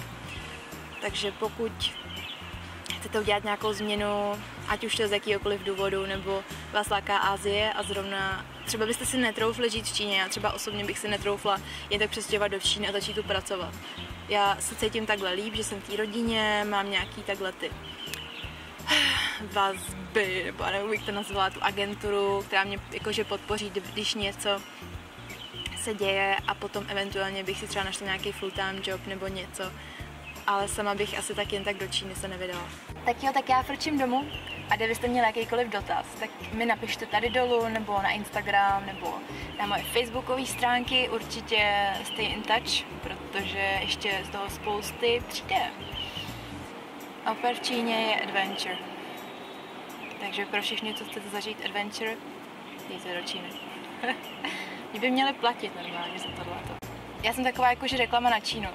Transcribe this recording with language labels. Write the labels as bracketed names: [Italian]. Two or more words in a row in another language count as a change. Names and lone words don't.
[Czech] Takže pokud chcete udělat nějakou změnu, ať už to je z jakýhokoliv důvodu, nebo vás láká Asie a zrovna třeba byste si netroufli žít v Číně, já třeba osobně bych si netroufla jen tak přestěhovat do Číny a začít tu pracovat. Já se cítím takhle líp, že jsem v té rodině, mám nějaký takhle ty vazby, nebo já nevím, jak to nazvala, tu agenturu, která mě jakože podpoří, když něco se děje a potom eventuálně bych si třeba našla nějaký [English] full-time job [Czech] nebo něco. Ale sama bych asi tak jen tak do Číny se nevydala. Tak jo, tak já frčím domů a kdybyste měli jakýkoliv dotaz, tak mi napište tady dolů, nebo na Instagram, nebo na moje facebookové stránky, určitě [English] stay in touch, [Czech] protože ještě z toho spousty přijde. Oper v Číně je adventure. Takže pro všechny, co chcete zažít adventure, jděte do Číny. Mě by měli platit normálně za tohleto. Já jsem taková jakože reklama na Čínu.